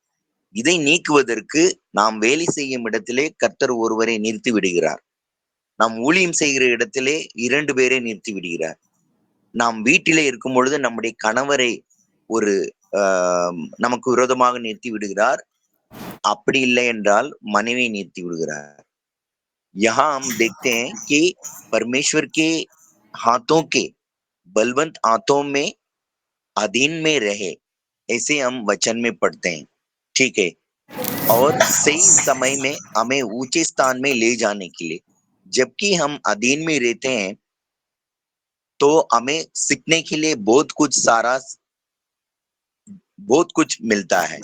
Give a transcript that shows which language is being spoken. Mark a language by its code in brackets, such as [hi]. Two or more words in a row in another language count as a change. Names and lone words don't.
[ta] இதை நீக்குவதற்கு நாம் வேலை செய்யும் இடத்திலே கர்த்தர் ஒருவரை நிறுத்தி விடுகிறார். நாம் ஊழியம் செய்கிற இடத்திலே 2 பேரை நிறுத்தி விடுகிறார். நாம் வீட்டிலே இருக்கும் பொழுது நம்முடைய கணவரை ஒரு நமக்கு விரோதமாக நிறுத்தி விடுகிறார். அப்படி இல்லை என்றால் மனைவியை நிறுத்தி விடுகிறார். [hi] यहाँ हम देखते हैं कि परमेश्वर के हाथों के बलवंत हाथों में अधीन में रहे, ऐसे हम वचन में पढ़ते हैं, ठीक है। और सही समय में हमें ऊंचे स्थान में ले जाने के लिए, जबकि हम अधीन में रहते हैं तो हमें सीखने के लिए बहुत कुछ मिलता है।